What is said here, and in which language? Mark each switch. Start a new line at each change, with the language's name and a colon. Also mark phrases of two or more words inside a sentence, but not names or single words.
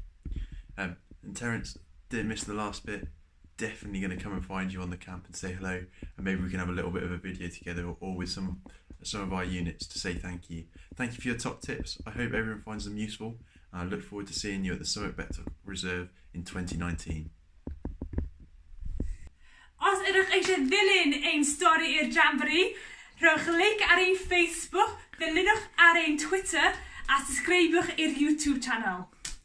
English: And Terrence, didn't miss the last bit, definitely going to come and find you on the camp and say hello, and maybe we can have a little bit of a video together or with some of our units to say thank you. Thank you for your top tips. I hope everyone finds them useful, and I look forward to seeing you at the Summit Bechtel Reserve in 2019.
Welsh: Os ydych eisiau ddilyn ein stori i'r Jamboree, rhowch link ar ein Facebook, ddilynwch ar ein Twitter, a subscribewch i'r YouTube channel.